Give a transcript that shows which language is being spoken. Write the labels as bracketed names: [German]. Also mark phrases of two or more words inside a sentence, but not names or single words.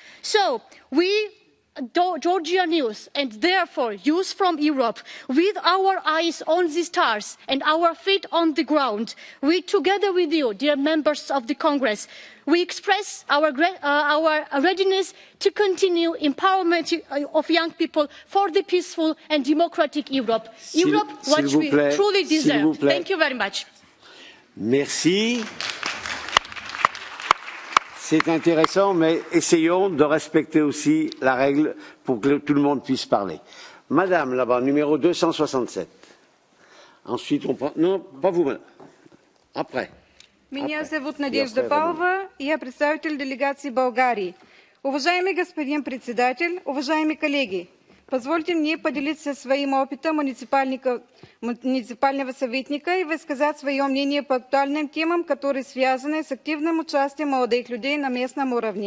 [English] So we, Georgian youth, and therefore youth from Europe, with our eyes on the stars and our feet on the ground, we, together with you, dear members of the Congress, we express our readiness to continue empowerment of young people for the peaceful and democratic Europe. Europe, what we truly deserve. Thank you very much. [French] Merci. C'est intéressant, mais essayons de respecter aussi la règle pour que tout le monde puisse parler. Madame, là-bas, numéro 267. Ensuite, on prend... Non, pas vous, madame. Après. [Russian] Меня зовут Надежда Павлова, и я представитель делегации Болгарии. Уважаемый господин председатель, уважаемые коллеги, позвольте мне поделиться своим опытом муниципального советника и высказать свое мнение по актуальным темам, которые связаны с активным участием молодых людей на местном уровне.